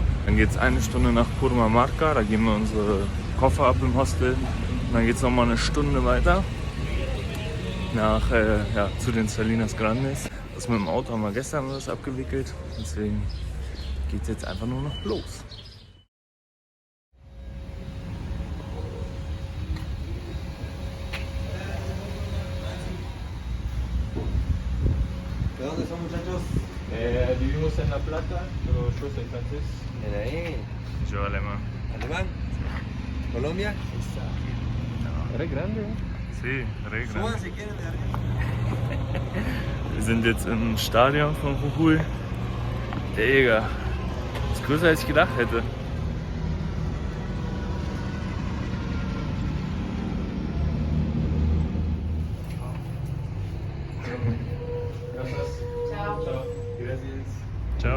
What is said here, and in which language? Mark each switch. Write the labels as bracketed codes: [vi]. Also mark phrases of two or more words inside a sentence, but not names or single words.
[de] Dann geht es eine Stunde nach Purmamarca, da geben wir unsere Koffer ab im Hostel. Und dann geht es nochmal eine Stunde weiter zu den Salinas Grandes. Das mit dem Auto haben wir gestern alles abgewickelt, deswegen geht es jetzt einfach nur noch los. [es] ¿De dónde son, muchachos? Vivimos en La Plata, pero yo soy francés. De ahí. Yo alemán. ¿Alemán? ¿Colombia? Eres grande, ¿eh? Sí, re grande. Suban si quieren de arriba. [de] Wir sind jetzt im Stadion von Jujuy. Digga, ist größer als ich gedacht hätte. Ciao.